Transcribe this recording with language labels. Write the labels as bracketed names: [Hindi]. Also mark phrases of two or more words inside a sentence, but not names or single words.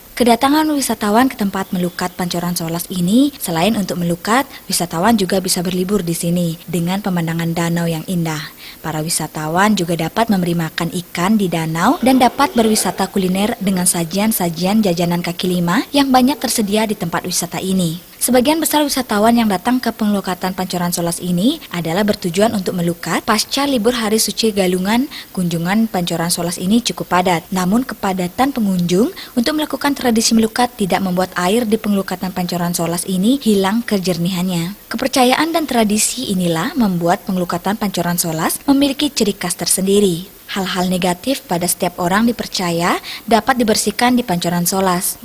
[Indonesian] Kedatangan wisatawan ke tempat melukat Pancoran Solas ini, selain untuk melukat, wisatawan juga bisa berlibur di sini dengan pemandangan danau yang indah. Para wisatawan juga dapat memberi makan ikan di danau dan dapat berwisata kuliner dengan sajian-sajian jajanan kaki lima yang banyak tersedia di tempat wisata ini. Sebagian besar wisatawan yang datang ke Pelukatan Pancoran Solas ini adalah bertujuan untuk melukat. Pasca libur Hari Suci Galungan, kunjungan Pancoran Solas ini cukup padat. Namun kepadatan pengunjung untuk melakukan tradisi melukat tidak membuat air di Pelukatan Pancoran Solas ini hilang kejernihannya. Kepercayaan dan tradisi inilah membuat Pelukatan Pancoran Solas memiliki ciri khas tersendiri. Hal-hal negatif pada setiap orang dipercaya dapat dibersihkan di Pancoran Solas.